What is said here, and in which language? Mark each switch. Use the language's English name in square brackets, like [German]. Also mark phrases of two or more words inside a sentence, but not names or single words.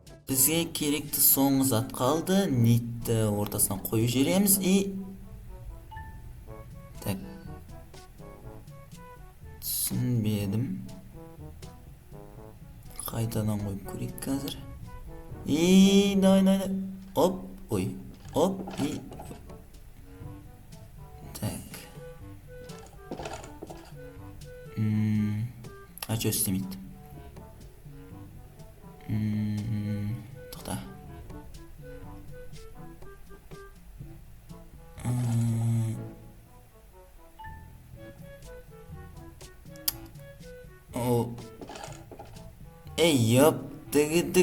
[Kazakh] Бізге керекті соңғы зат қалды. Нитті ортасына қойып жібереміз [Russian] и так. [Kazakh] Түсінбедім. Қайтадан қойып көрейік қазір. [Russian] И давай. Оп, ой. Оп и так. А что [Kazakh] істемейді? Тоқта. Еп, дігідік.